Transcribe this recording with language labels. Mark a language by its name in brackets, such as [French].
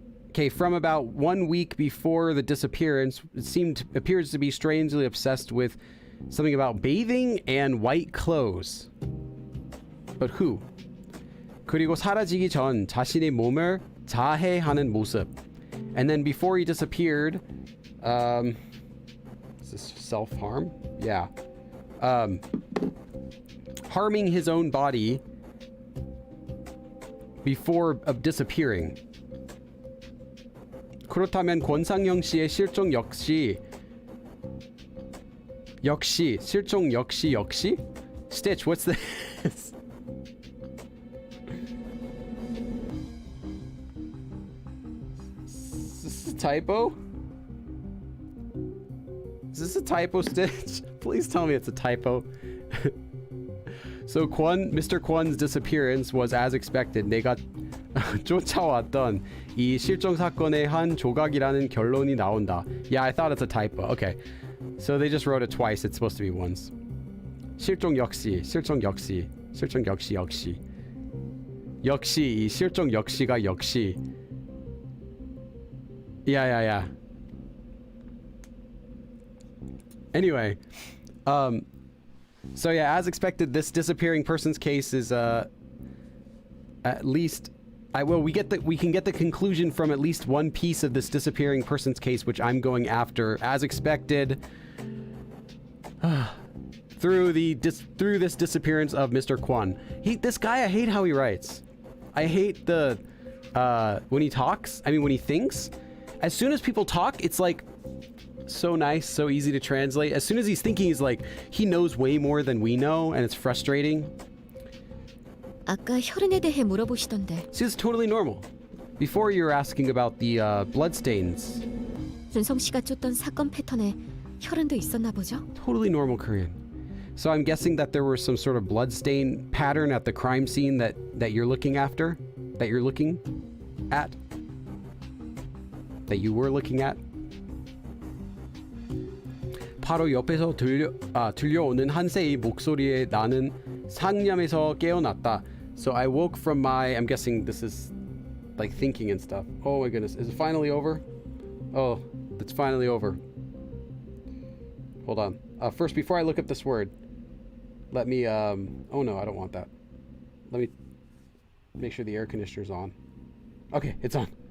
[English] Okay, from about 1 week before the disappearance, it appears to be strangely obsessed with something about bathing and white clothes. But who? [Korean] 그리고 사라지기 전 자신의 몸을 자해하는 모습. [English] And then before he disappeared, is this self-harm? Yeah. Harming his own body before disappearing. [Korean] 그렇다면 권상영 씨의 실종 역시 실종 역시? [English] Stitch, what's this? Is this a typo? Is this a typo, Stitch? Please tell me it's a typo. So Mr. Kwon's disappearance was as expected. [Korean] 내가 쫓아왔던 이 실종 사건의 한 조각이라는 결론이 나온다. [English] Yeah, I thought it's a typo. Okay. So they just wrote it twice. It's supposed to be once. [Korean] 실종 역시. 실종 역시 역시 이 실종 역시가 역시 야야야. [English] Anyway, so yeah, as expected, this disappearing persons case is at least we can get the conclusion from at least one piece of this disappearing persons case, which I'm going after as expected through this disappearance of Mr. Kwon. This guy, I hate how he writes. I hate the when he talks. I mean, when he thinks. As soon as people talk, it's like so nice, so easy to translate. As soon as he's thinking, he's like he knows way more than we know, and it's frustrating. [Korean] 아까 혈흔에 대해 물어보시던데. [English] See, it's totally normal. Before you were asking about the bloodstains. [Korean] 준성 씨가 쫓던 사건 패턴에 혈흔도 있었나 보죠? [English] Totally normal Korean. So I'm guessing that there was some sort of bloodstain pattern at the crime scene that you're looking after, that you're looking at, that you were looking at. [Korean] 바로 옆에서 들려오는 한세의 목소리에 나는 상념에서 깨어났다. [English] So I woke from my, I'm guessing this is like thinking and stuff. Oh my goodness, is it finally over? Oh, it's finally over. Hold on. First, before I look up this word, let me, oh no, I don't want that. Let me make sure the air conditioner's on. Okay, it's on.